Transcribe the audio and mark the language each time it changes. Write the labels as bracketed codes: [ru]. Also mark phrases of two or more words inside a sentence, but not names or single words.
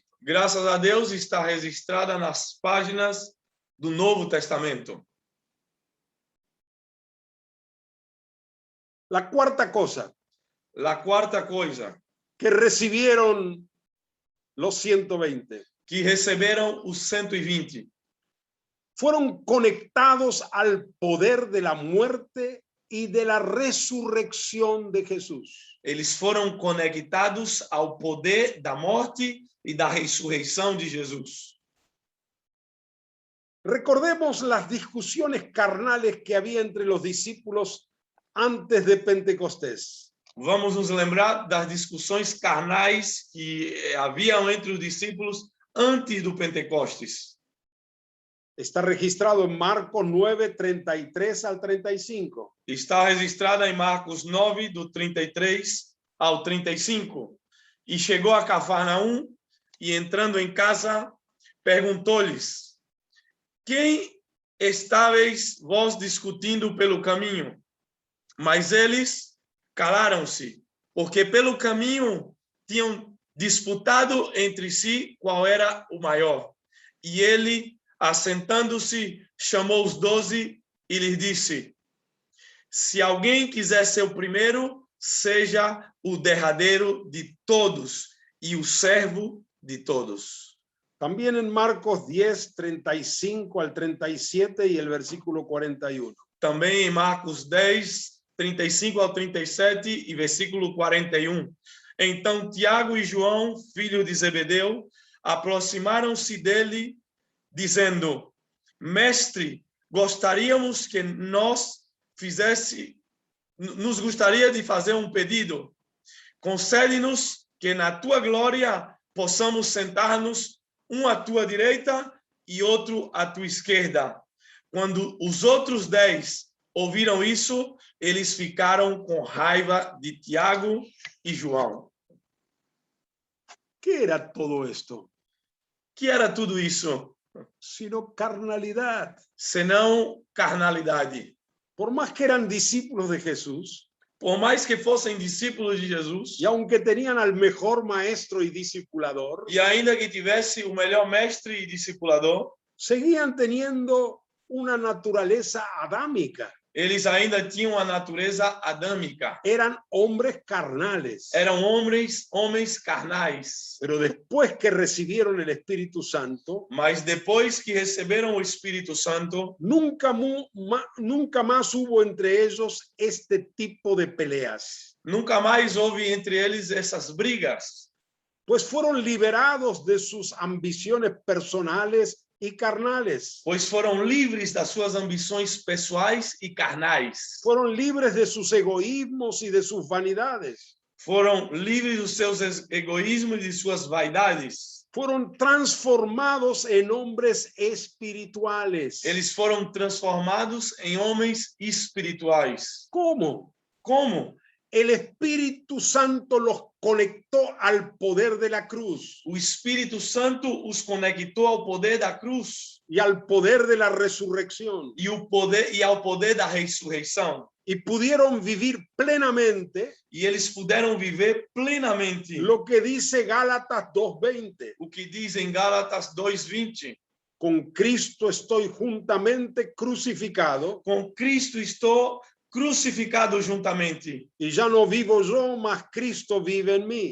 [pt] graças a Deus, está registrada nas páginas do Novo Testamento. [es] La cuarta cosa [pt] A quarta coisa, [es] que recibieron los 120 [pt] que receberam os 120, [es] fueron conectados al poder de la muerte y de la resurrección de Jesús. [pt] eles foram conectados ao poder da morte e da ressurreição de Jesus. [es] Recordemos las discusiones carnales que había entre los discípulos antes de Pentecostés. [pt] Vamos nos lembrar das discussões carnais que haviam entre os discípulos antes do Pentecostes. [es] Está registrado en Marcos 9, 33 al 35. [pt] Está registrada em Marcos 9, do 33 ao 35. E chegou a Cafarnaum e, entrando em casa, perguntou-lhes: quem estáveis vós discutindo pelo caminho? Mas eles calaram-se, porque pelo caminho tinham disputado entre si qual era o maior. E ele, assentando-se, chamou os 12 e lhes disse: se alguém quiser ser o primeiro, seja o derradeiro de todos e o servo de todos. [es] También en Marcos 10, 35 al 37 y el versículo 41. [pt] Também em Marcos 10, 35 ao 37 e versículo 41. Então Tiago e João, filho de Zebedeu, aproximaram-se dele, dizendo: mestre, gostaríamos que nos gostaria de fazer um pedido. Concede-nos que na tua glória possamos sentar-nos, um à tua direita e outro à tua esquerda. Quando os outros 10 ouviram isso, eles ficaram com raiva de Tiago e João. [es] ¿Qué era todo esto? [pt] Que era tudo isso? [es] Sino carnalidad. [pt] Senão carnalidade. [es] Por más que eran discípulos de Jesús, [pt] Por mais que fossem discípulos de Jesus, [es] y aunque tenían al mejor maestro y discipulador, [pt] e ainda que tivesse o melhor mestre e discipulador, [es] seguían teniendo una naturaleza adámica. [pt] eles ainda tinham a natureza adâmica. [es] Eran hombres carnales. [pt] Eram homens carnais. [es] Pero después que recibieron el Espíritu Santo, [pt] Mas depois que receberam o Espírito Santo, [es] nunca más hubo entre ellos este tipo de peleas. [pt] nunca mais houve entre eles essas brigas. [es] pues fueron liberados de sus ambiciones personales y carnales. [pt] pois foram livres das suas ambições pessoais e carnais. [es] Fueron libres de sus egoísmos y de sus vanidades. [pt] Foram livres dos seus egoísmos e de suas vaidades. [es] Fueron transformados en hombres espirituales. [pt] Eles foram transformados em homens espirituais. [es] ¿Cómo? [pt] Como? [es] El Espíritu Santo los conectó al poder de la cruz [pt] O Espírito Santo os conectou ao poder da cruz [es] y al poder de la resurrección [pt] e ao poder da ressurreição. [es] y pudieron vivir plenamente [pt] E eles puderam viver plenamente [es] lo que dice Gálatas 2:20. [pt] o que diz em Gálatas 2:20. [es] Con Cristo estoy juntamente crucificado [pt] Com Cristo estou crucificado juntamente. [es] y ya no vivo yo, mas Cristo vive en mí.